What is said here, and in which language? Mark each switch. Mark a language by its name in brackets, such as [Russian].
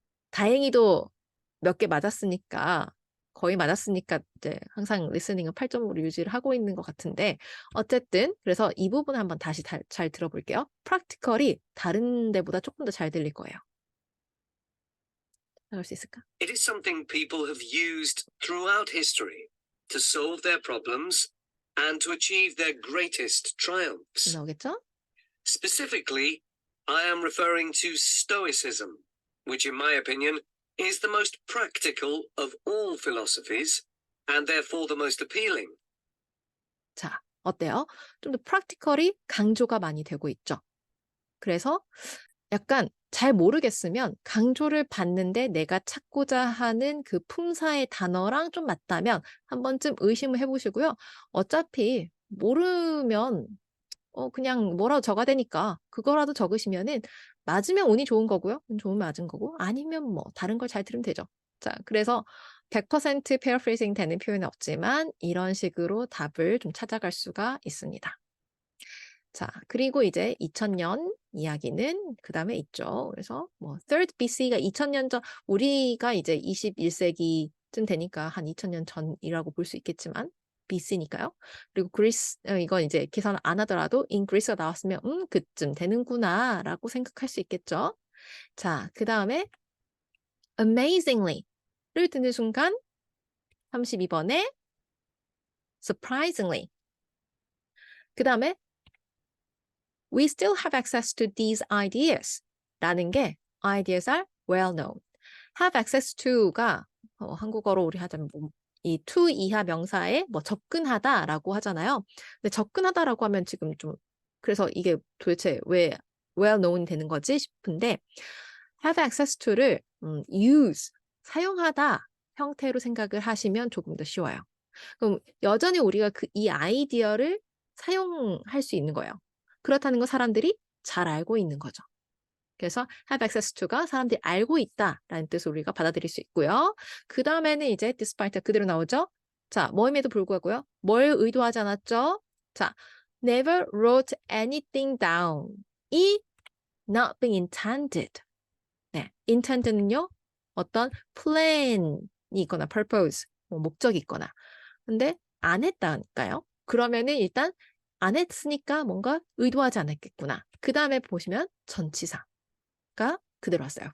[Korean] 다행히도 몇 개 맞았으니까 거의 맞았으니까 이제 항상 리스닝은 8점으로 유지를 하고 있는 것 같은데 어쨌든 그래서 이 부분 한번 다시 잘 들어볼게요. 프랙티컬이 다른 데보다 조금 더 잘 들릴 거예요. 나올 수 있을까? [English] It is something people have used throughout history to solve their problems and to achieve their greatest triumphs. [Korean] 나오겠죠? [English] Specifically, I am referring to Stoicism, which in my opinion is the most practical of all philosophies and therefore the most appealing. [Korean] 자, 어때요? 좀 더 프랙티컬이 강조가 많이 되고 있죠. 그래서 약간 잘 모르겠으면 강조를 받는데 내가 찾고자 하는 그 품사의 단어랑 좀 맞다면 한 번쯤 의심을 해보시고요. 어차피 모르면 그냥 뭐라도 적어야 되니까 그거라도 적으시면은 맞으면 운이 좋은 거고요. 운 좋으면 맞은 거고 아니면 뭐 다른 걸 잘 들으면 되죠. 자, 그래서 100% paraphrasing 되는 표현은 없지만 이런 식으로 답을 좀 찾아갈 수가 있습니다. 자, 그리고 이제 2000년 이야기는 그 다음에 있죠. 그래서 뭐 third BC가 2000년 전 우리가 이제 21세기쯤 되니까 한 2000년 전이라고 볼 수 있겠지만 BC니까요. 그리고 그리스 이건 이제 계산 안 하더라도 in Greece가 나왔으면 그쯤 되는구나라고 생각할 수 있겠죠. 자, 그 다음에 amazingly를 듣는 순간 32번에 surprisingly 그 다음에 [English] We still have access to these ideas [Korean] 라는 게 ideas are well known. have access to가 한국어로 우리 하자면 이 to 이하 명사에 뭐 접근하다라고 하잖아요. 근데 접근하다라고 하면 지금 좀 그래서 이게 도대체 왜 well known 되는 거지 싶은데 have access to를 use 사용하다 형태로 생각을 하시면 조금 더 쉬워요. 그럼 여전히 우리가 이 아이디어를 사용할 수 있는 거예요. 그렇다는 건 사람들이 잘 알고 있는 거죠. 그래서 have access to가 사람들이 알고 있다라는 뜻으로 우리가 받아들일 수 있고요. 그 다음에는 이제 despite 그대로 나오죠. 자, 뭐임에도 불구하고요. 뭘 의도하지 않았죠? [English] 자, never wrote anything down. 이 not being intended. [Korean] 네, intended는요. 어떤 plan이 있거나 purpose, 목적이 있거나. 근데 안 했다니까요. 그러면은 일단 안 했으니까 뭔가 의도하지 않았겠구나. 그 다음에 보시면 전치사가 그대로 왔어요.